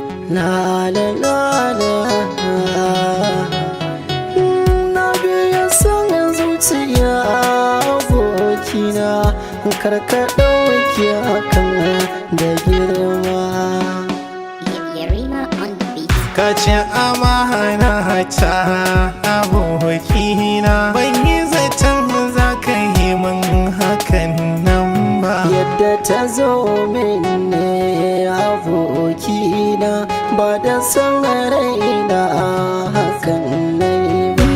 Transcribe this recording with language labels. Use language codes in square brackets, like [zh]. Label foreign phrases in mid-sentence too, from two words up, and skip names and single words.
[ha] La, la, la, la. Na biya son zuciya, abokina, kar ka ɗauki hakan da girma. [en] Yarima on the beat. [ha] Ka ci amana ta, abokina. Ban yi zaton za ka yi min hakan nan ba. Yadda ta zo min ne, abokina, ba da son raina hakan na yi ba.